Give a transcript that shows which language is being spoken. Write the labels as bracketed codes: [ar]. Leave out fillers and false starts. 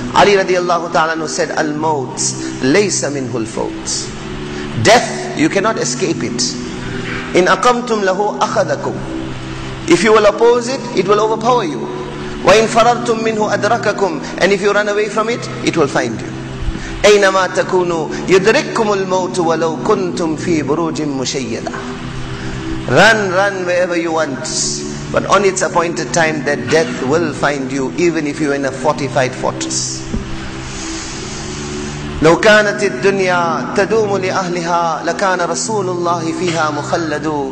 [en] Ali radiallahu ta'ala anhu said, [ar] Al-maut laysa minhul fawt. [en] Death, you cannot escape it. [ar] In aqamtum lahu akhadakum. [en] If you will oppose it, it will overpower you. [ar] Wa in farartum minhu adrakakum. [en] And if you run away from it, it will find you. [ar] أينما تكونوا يدرككم الموت ولو كنتم في بروج مشيدة. [en] Run wherever you want, but on its appointed time that death will find you, even if you're in a fortified fortress. [ar] لو كانت الدنيا تدوم لأهلها لكان رسول الله فيها مخلد.